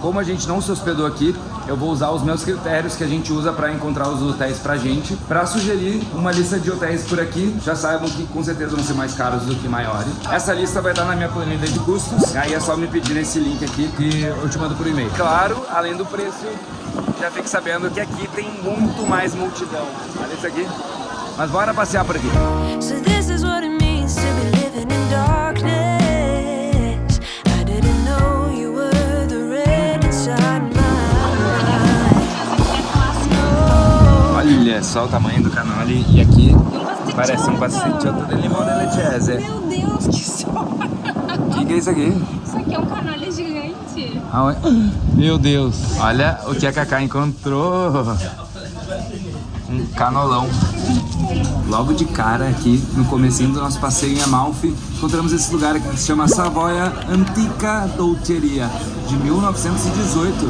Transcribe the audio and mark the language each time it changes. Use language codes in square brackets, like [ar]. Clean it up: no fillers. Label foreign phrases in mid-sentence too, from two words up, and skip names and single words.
[pt] Como a gente não se hospedou aqui, eu vou usar os meus critérios que a gente usa para encontrar os hotéis pra gente, para sugerir uma lista de hotéis por aqui. Já saibam que com certeza vão ser mais caros do que maiores. Essa lista vai estar na minha planilha de custos. Aí é só me pedir nesse link aqui que eu te mando por e-mail. Claro, além do preço, já fique sabendo que aqui tem muito mais multidão. Olha isso aqui. Mas bora passear por aqui. [en] So this is what it means to be living in darkness. I didn't know you were the red inside my eyes. [pt] Olha só o tamanho do canole. E aqui parece um [it] pasticciotto di limone leccese. [pt] Meu Deus, que só! O que é isso aqui? Isso aqui é um canole gigante. Meu Deus. Olha o que a Cacá encontrou. Um canolão. Logo de cara aqui, no comecinho do nosso passeio em Amalfi, encontramos esse lugar aqui que se chama Savoia Antica Dolceria, de 1918.